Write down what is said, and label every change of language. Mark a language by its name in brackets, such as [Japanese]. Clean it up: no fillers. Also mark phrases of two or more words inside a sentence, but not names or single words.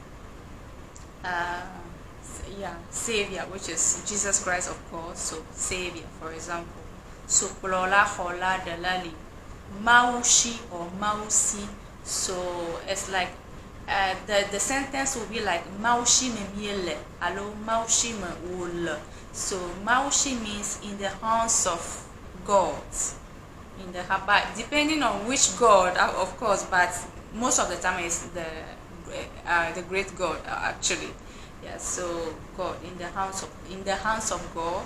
[English] Yeah, savior, which is Jesus Christ, of course. So savior, for example. So Polola, Hola, Delali. Maushi or Mausi. So it's like the sentence will be like [Ewe] Maushi me miele, alo Maushi me wole. [English] So Maushi means in the hands of God. In the Habbat, depending on which God, of course, but most of the time it's the great God, actually. Yeah, so God, in the hands of God.